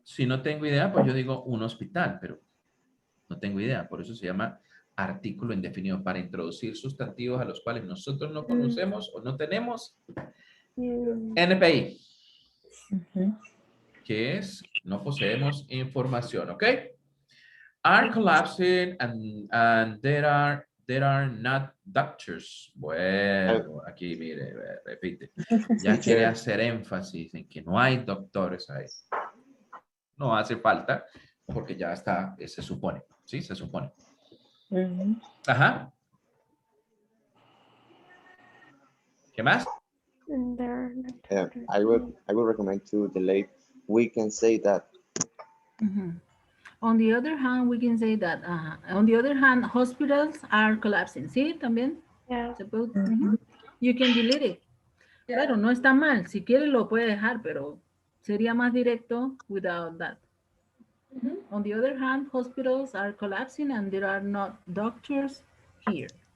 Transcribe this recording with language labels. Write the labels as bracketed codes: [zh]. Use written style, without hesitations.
[es] Si no tengo idea, pues yo digo un hospital, pero no tengo idea. Por eso se llama artículo indefinido, para introducir sustantivos a los cuales nosotros no conocemos o no tenemos NPI, que es no poseemos información, ¿ok? [en] Are collapsing and there are not doctors. [es] Bueno, aquí mire, repite. Ya quiere hacer énfasis en que no hay doctores ahí. No hace falta porque ya está, se supone, ¿sí? Se supone. Ajá. ¿Qué más? [en] I would recommend to delete. We can say that. On the other hand, we can say that, on the other hand, hospitals are collapsing. [es] ¿Sí? También. [en] Yeah. You can delete it. [es] Claro, no está mal. Si quiere lo puede dejar, pero sería más directo [en] without that. On the other hand, hospitals are collapsing and there are not doctors here.